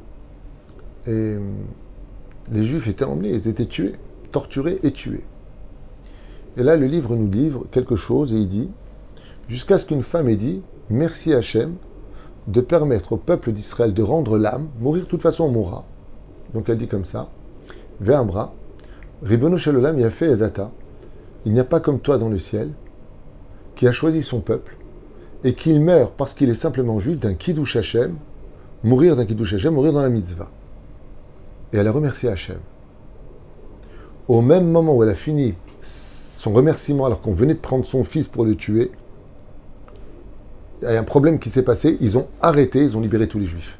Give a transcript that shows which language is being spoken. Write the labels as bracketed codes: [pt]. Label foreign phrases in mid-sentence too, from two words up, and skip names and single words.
[fr] Et les Juifs étaient emmenés, ils étaient tués, torturés et tués. Et là, le livre nous livre quelque chose et il dit, jusqu'à ce qu'une femme ait dit, merci Hachem de permettre au peuple d'Israël de rendre l'âme, mourir de toute façon on mourra. Donc elle dit comme ça, [he] ואמרה, רבונו של עולם יפה ידעת, [fr] il n'y a pas comme toi dans le ciel, qui a choisi son peuple, et qu'il meurt parce qu'il est simplement juif d'un [he] קידוש השם, [fr] mourir d'un [he] קידוש השם, [fr] mourir dans la mitzvah. Et elle a remercié Hachem. Au même moment où elle a fini son remerciement, alors qu'on venait de prendre son fils pour le tuer, il y a un problème qui s'est passé, ils ont arrêté, ils ont libéré tous les juifs.